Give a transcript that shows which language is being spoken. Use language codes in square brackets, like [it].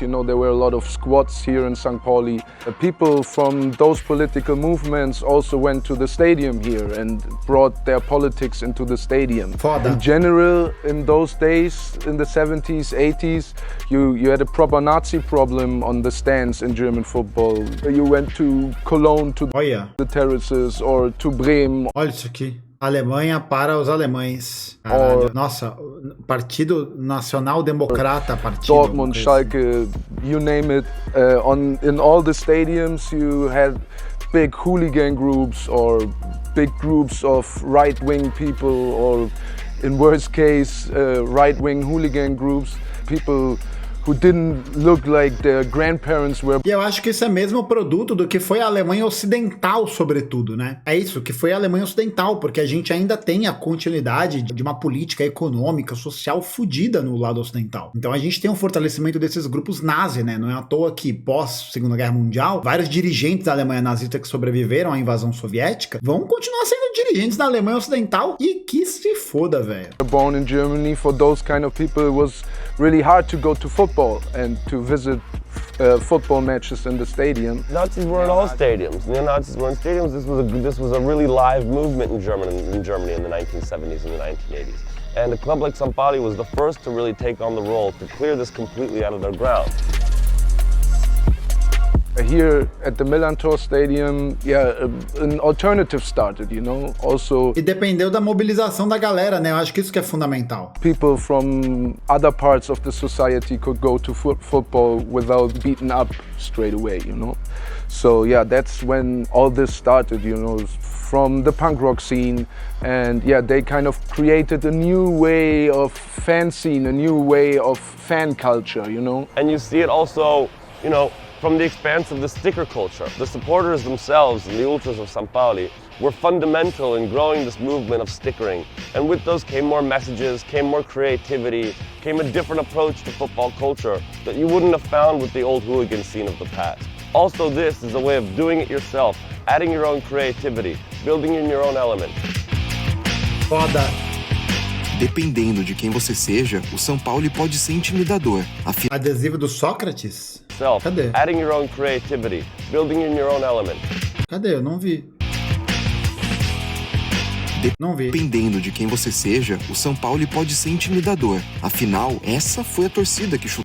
[en] You know, there were a lot of squats here in St. Pauli. People from those political movements also went to the stadium here and brought their politics into the stadium. [pt] Foda. [en] In general, in those days, in the 70s, 80s, you had a proper Nazi problem on the stands in German football. You went to Cologne to the terraces or to Bremen. [pt] Olha isso aqui. Alemanha para os alemães. Caralho. Nossa, Partido Nacional Democrata, Partido. [en] Dortmund, Schalke, you name it. In all the stadiums you had big hooligan groups or big groups of right-wing people, or in worst case, right-wing hooligan groups. People who didn't look like their grandparents were. [pt] E eu acho que isso é mesmo produto do que foi a Alemanha Ocidental, sobretudo, né? É isso, que foi a Alemanha Ocidental, porque a gente ainda tem a continuidade de uma política econômica, social fodida no lado ocidental. Então a gente tem um fortalecimento desses grupos nazi, né? Não é à toa que, pós Segunda Guerra Mundial, vários dirigentes da Alemanha nazista que sobreviveram à invasão soviética vão continuar sendo dirigentes da Alemanha Ocidental e que se foda, velho. [en] Born in Germany, for those kind of people it was really hard to go to football and to visit football matches in the stadium. Nazis were in all stadiums. Neo-Nazis were in stadiums. This was a really live movement in Germany in the 1970s and the 1980s. And a club like St. Pauli was the first to really take on the role to clear this completely out of their ground. Here at the Millantor Stadium, an alternative started, you know, also. [pt] E dependeu da mobilização da galera, né? Eu acho que isso que é fundamental. [en] People from other parts of the society could go to football without beaten up straight away, you know. So yeah, that's when all this started, you know, from the punk rock scene, and yeah, they kind of created a new way of fan scene, a new way of fan culture, you know. And you see it also, you know, from the expanse of the sticker culture. The supporters themselves and the ultras of St. Pauli were fundamental in growing this movement of stickering. And with those came more messages, came more creativity, came a different approach to football culture that you wouldn't have found with the old hooligan scene of the past. Also, this is a way of doing it yourself, adding your own creativity, building in your own element. [pt] Foda. Dependendo de quem você seja, o São Paulo pode ser intimidador. Adesivo do Sócrates? Cadê? [en] Adding your own creativity, building in your own element. [pt] Cadê? Eu não vi. Não vi. Dependendo de quem você seja, o São Paulo pode ser intimidador. Afinal, essa foi a torcida que chutou.